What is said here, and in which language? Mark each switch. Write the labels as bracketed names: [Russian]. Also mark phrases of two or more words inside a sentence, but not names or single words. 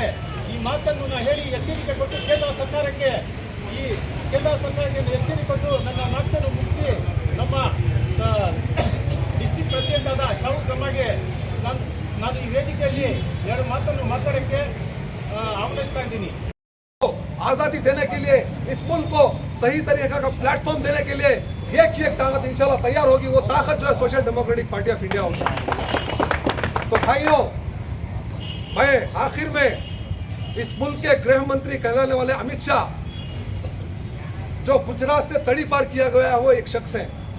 [Kannada] ಈ ಮಾತನ್ನು ನಾನು ಹೇಳಿ ಎಚ್ಚರಿಕೆ ಕೊಟ್ಟು ಕೇಂದ್ರ ಸರ್ಕಾರಕ್ಕೆ ಎಚ್ಚರಿಕೆ ಕೊಟ್ಟು ನನ್ನ ಮಾತನ್ನು ಮುಗಿಸಿ ನಮ್ಮ [English] district president [Kannada] ಆದ ಶಾಹುಲ್ ಜಮಾಗೆ ನಾನು ಈ ವೇದಿಕೆಯಲ್ಲಿ ಎರಡು ಮಾತನ್ನು ಮಾತಾಡೋಕ್ಕೆ ಆಹ್ವಾನಿಸ್ತಾ ಇದ್ದೀನಿ. [Hindi] आजादी देने के लिए इस मुल्क को सही तरीके का प्लेटफॉर्म देने के लिए एक ताकत इंशाल्लाह तैयार होगी. वो ताकत जो है सोशल डेमोक्रेटिक पार्टी ऑफ इंडिया होगी. तो भाइयों, मैं आखिर में इस मुल्क के गृह मंत्री कहलाने वाले अमित शाह, जो गुजरात से तड़ी पार किया गया है, वो एक शख्स है.